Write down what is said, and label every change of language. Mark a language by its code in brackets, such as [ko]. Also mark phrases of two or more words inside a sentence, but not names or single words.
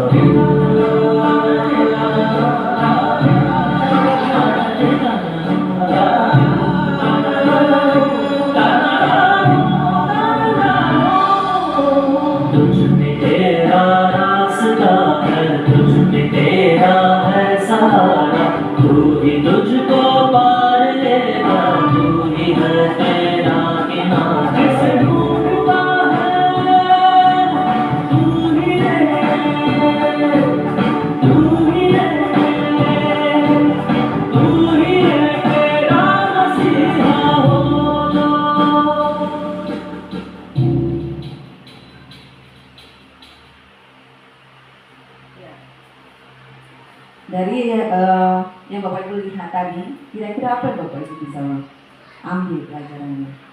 [hi] तुझ में तेरा रास्ता है, तुझ में तेरा है सहारा, तू ही तुझको पार लेगा, तू ही है तेरा किनारा। ढूंढता है तू ही है, तू ही है, तू ही है तेरा मसीहा हो। [id] Dari yang Bapak Ibu lihat tadi, kira-kira apa yang Bapak Ibu bisa ambil pelajarannya?